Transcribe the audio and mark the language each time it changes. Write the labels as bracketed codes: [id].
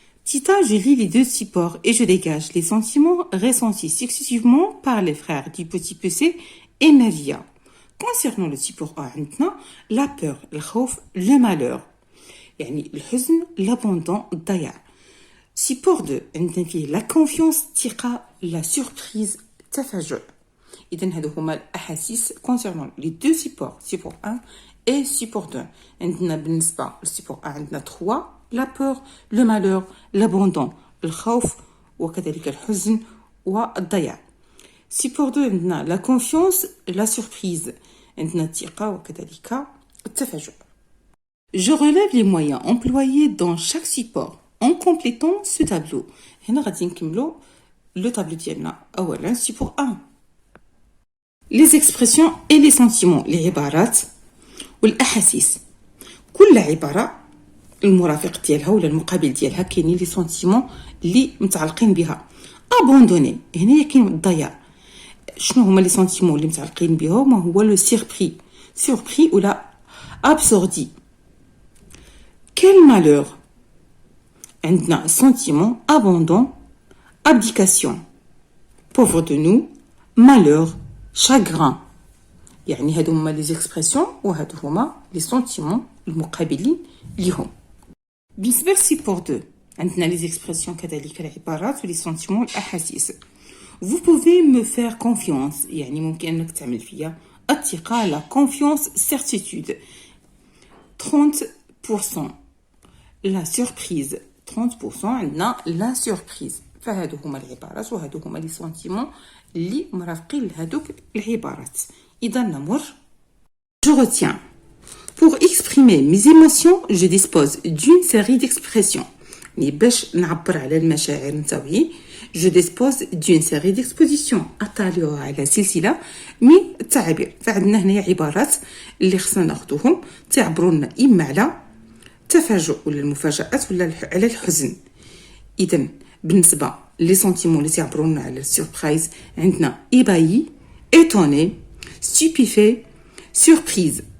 [fr] Tita, je lis les deux supports et je dégage les sentiments ressentis successivement par les frères du petit poussé et Maria. Concernant le support 1 عندنا la peur, le خوف, le malheur. [ar] يعني الحزن، l'abandon, الضياع. [fr] Support 2 [ar] عندنا فيه [fr] la confiance, الثقة, la surprise, التفاجؤ. [ar] إذن هادو هما الأحاسيس [fr] concernant les deux supports, support 1 et support 2. [ar] عندنا بالنسبة للسيبور 1 عندنا 3 [fr] la peur, le malheur, l'abandon, [ar] الخوف وكذلك الحزن والضياع. [fr] Support 2 عندنا la confiance, la surprise. [ar] عندنا الثقة وكذلك التفاجؤ. [fr] Je relève les moyens employés dans chaque support en complétant ce tableau. [ar] هنا غادي نكملوا لو طابلو ديالنا. أولا support 1. [fr] Les expressions et les sentiments. [ar] les عبارات والأحاسيس. كل عبارة المرافق ديالها ولا المقابل ديالها كاينين لي سونتيمون اللي متعلقين بها. ابوندوني هنا كاين الضياع. شنو هما لي سونتيمون اللي متعلقين بهم؟ هو [fr] لو سيربري [ar] ولا ابسوردي. [fr] كيل مالور عندنا سونتيمون ابوندون، ابديكاسيون، pauvre de nous، malheur، chagrin. [ar] يعني هادو هما لي زيكسبرسيون وهادو هما لي سونتيمون المقابلين ليهم. بالنسبة للسيبور 2 عندنا لي زيكسبرسيون كذلك العبارات ولي سونتيمون الأحاسيس. [fr] Vous pouvez me faire confiance [ar] يعني ممكن أنك تعمل فيا الثقة، [fr] la confiance certitude. 30% la surprise. 30% عندنا la surprise. [ar] فهادو هما العبارات وهادو هما لي سونتيمون اللي مرافقين لهادوك العبارات. إذا نمر. [fr] Je retiens. Pour exprimer mes émotions, je dispose d'une série d'expressions. Mais [ar] باش نعبر على المشاعر نتاوعي [fr] je dispose d'une série d'expositions. [ar] أطالعوا على سلسلة من التعابير. فعندنا هنا عبارات اللي خصنا ناخذوهم تعبروا لنا إما على التفاجؤ ولا المفاجآت ولا على الحزن. إذا بالنسبة لي سونتيمون اللي تعبرونا على السوربرايز عندنا [fr] إيبايي، إيتوني، ستوبيفي، سوربريز.